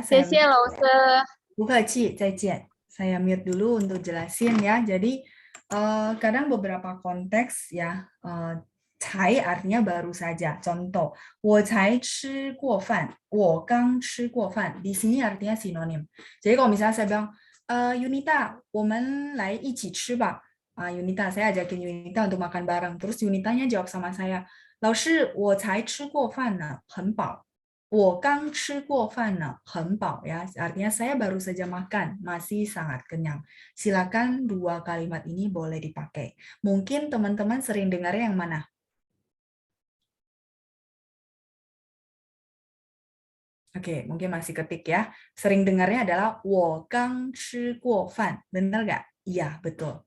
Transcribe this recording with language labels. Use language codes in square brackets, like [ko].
[zh] 谢谢老师。 [id] Bu Kaci, [zh] 再见. [id] Saya mute dulu untuk jelasin ya. Jadi kadang beberapa konteks ya, cai artinya baru saja. Contoh, [zh] 我才吃过饭，我刚吃过饭. [id] Di sini artinya sinonim. Jadi kalau misalnya saya bilang, Yunita, [zh] 我们来一起吃吧. [id] Yunita, saya ajakin Yunita untuk makan bareng. Terus Yunitanya jawab sama saya, [zh] 老师，我才吃过饭呢，很饱。我刚吃过饭呢，很饱 ya. [id] Artinya saya baru saja makan, masih sangat kenyang. Silakan 2 kalimat ini boleh dipakai. Mungkin teman-teman sering dengarnya yang mana? Oke, mungkin masih ketik ya. Sering dengarnya adalah [zh] 我刚吃过饭. [id] Benar nggak? Iya, betul.